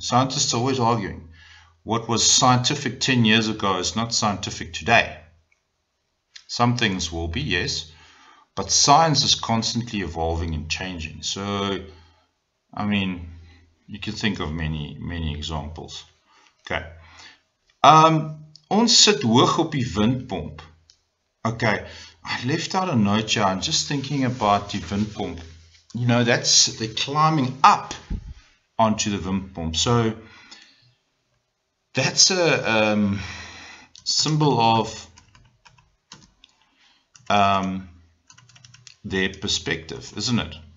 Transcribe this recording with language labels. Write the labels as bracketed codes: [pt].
[en] Scientists are always arguing. What was scientific 10 years ago is not scientific today. Some things will be, yes, but science is constantly evolving and changing. So, I mean, you can think of many examples. Okay. [af] Ons sit hoog op die windpomp. [en] Okay, I left out a note here. I'm just thinking about the windpomp. You know, they're climbing up onto the windpomp. So that's a symbol of their perspective, isn't it?